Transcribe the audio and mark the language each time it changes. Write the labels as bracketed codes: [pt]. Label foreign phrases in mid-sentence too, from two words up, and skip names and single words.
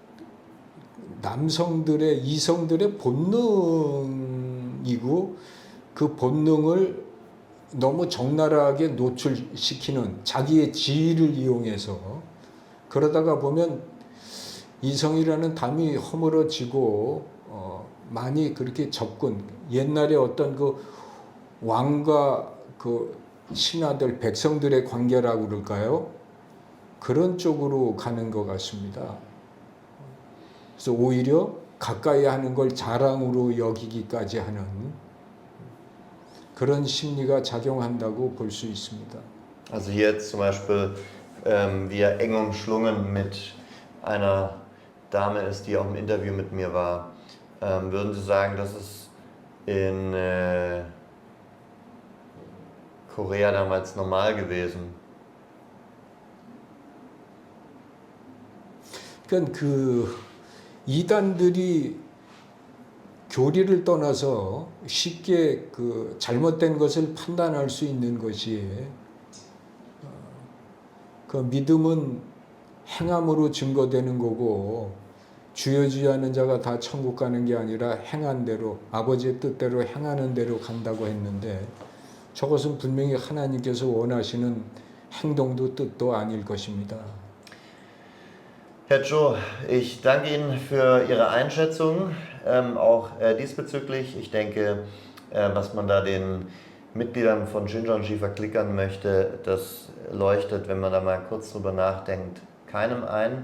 [ko] 남성들의 이성들의 본능이고 그 본능을 너무 적나라하게 노출시키는 자기의 지위를 이용해서 그러다가 보면 이성이라는 담이 허물어지고 많이 그렇게 접근 옛날에 어떤 그 왕과 그 신하들 백성들의 관계라고 그럴까요? 그런 쪽으로 가는 것 같습니다. 그래서 오히려 가까이 하는 걸 자랑으로 여기기까지 하는 그런 심리가 작용한다고 볼 수 있습니다. [de] Also hier jetzt zum Beispiel, wie er eng umschlungen mit einer Dame ist, die auch im Interview mit mir war. Würden Sie sagen, das ist in Korea damals normal gewesen? [ko] 그러니까 그 이단들이 교리를 떠나서 쉽게 그 잘못된 것을 판단할 수 있는 것이 그 믿음은 행함으로 증거되는 거고 주여주여하는 자가 다 천국 가는 게 아니라 행한 대로 아버지의 뜻대로 행하는 대로 간다고 했는데 저것은 분명히 하나님께서 원하시는 행동도 뜻도 아닐 것입니다. [de] Herr Cho, ich danke Ihnen für Ihre Einschätzung, auch diesbezüglich. Ich denke, was man da den Mitgliedern von Shincheonji verklickern möchte, das leuchtet, wenn man da mal kurz drüber nachdenkt, keinem ein.